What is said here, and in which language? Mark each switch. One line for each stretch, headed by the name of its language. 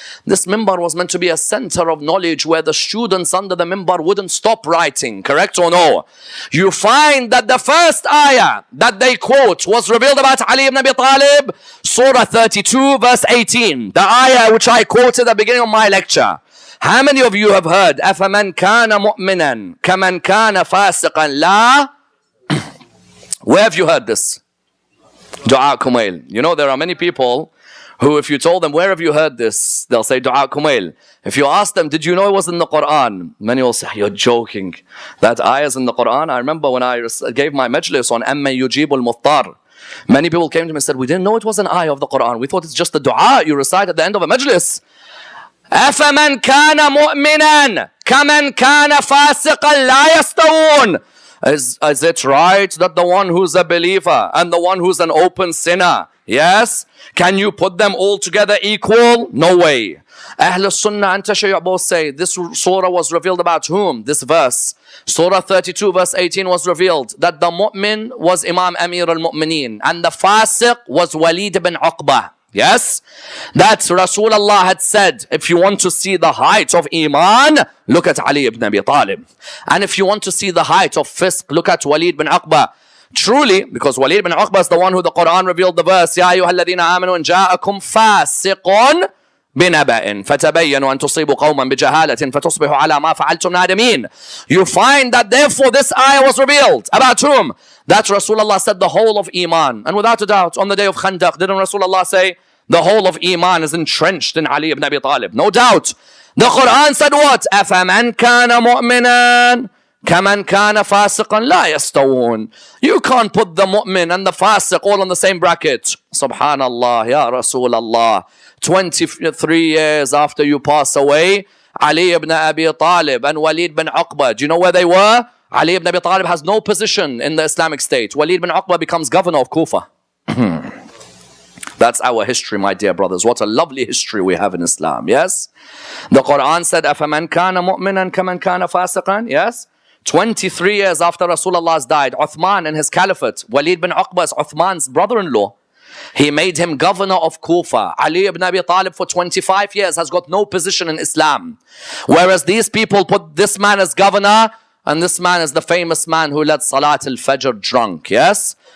English: This mimbar was meant to be a center of knowledge where the students under the mimbar wouldn't stop writing, correct or no? You find that the first ayah that they quote was revealed about Ali ibn Abi Talib, Surah 32 verse 18, the ayah which I quoted at the beginning of my lecture. How many of you have heard
Arabic: أَفَمَنْ كَانَ مُؤْمِنًا كَمَنْ كَانَ فَاسِقًا لَا?
English: Where have you heard this? Dua Kumail. You know, there are many people who, if you told them, where have you heard this? They'll say, Dua Kumail. If you ask them, did you know it was in the Quran? Many will say, you're joking. That ayah is in the Quran. I remember when I gave my majlis on Amma Yujibul Muttar. Many people came to me and said, we didn't know it was an ayah of the Quran. We thought it's just the dua you recite at the end of a majlis.
Arabic: أَفَمَنْ كَانَ مُؤْمِنًا كَمَنْ كَانَ فَاسِقًا لَا يَسْتَوُونَ.
English: Is it right that the one who's a believer and the one who's an open sinner, yes, can you put them all together equal? No way. Ahlul Sunnah and Tashayyu' both say this surah was revealed about whom? This verse. Surah 32 verse 18 was revealed that the mu'min was Imam Amir al-Mu'mineen and the fasiq was Walid ibn Uqbah. Yes, that Rasulullah had said, if you want to see the height of Iman, look at Ali ibn Abi Talib. And if you want to see the height of fisq, look at Walid ibn Uqbah. Truly, because Walid ibn Uqbah is the one who the Quran revealed the verse,
Arabic: يَا أَيُّهَا الَّذِينَ آمَنُوا إِنْ جَاءَكُمْ فَاسِقٌ بِنَبَأٍ فَتَبَيَّنُوا أَن تُصِيبُوا قَوْمًا بِجَهَالَةٍ فَتُصْبِحُوا عَلَى مَا فَعَلْتُمْ نَادِمِينَ.
English: You find that therefore this ayah was revealed. About whom? That Rasulullah said the whole of Iman. And without a doubt, on the day of Khandaq, didn't Rasulullah say, the whole of Iman is entrenched in Ali ibn Abi Talib? No doubt. The Quran said what?
Arabic: أَفَمَنْ كَانَ مُؤْمِنًا كَمَنْ كَانَ فَاسِقًا لَا يَسْتَوُونَ.
English: You can't put the mu'min and the fasiq all in the same bracket. Subhanallah, Ya Rasulullah. 23 years after you pass away, Ali ibn Abi Talib and Walid ibn Uqbah, do you know where they were? Ali ibn Abi Talib has no position in the Islamic State. Walid ibn Uqbah becomes governor of Kufa. That's our history, my dear brothers. What a lovely history we have in Islam, yes? The Quran said,
Arabic: أَفَمَنْ كَانَ مُؤْمِنًا كَمَنْ كَانَ فَاسِقًا,
English: yes? 23 years after Rasulullah died, Uthman in his caliphate, Walid bin Uqbah is Uthman's brother-in-law. He made him governor of Kufa. Ali ibn Abi Talib for 25 years has got no position in Islam. Whereas these people put this man as governor, and this man is the famous man who led Salat al-Fajr drunk, yes?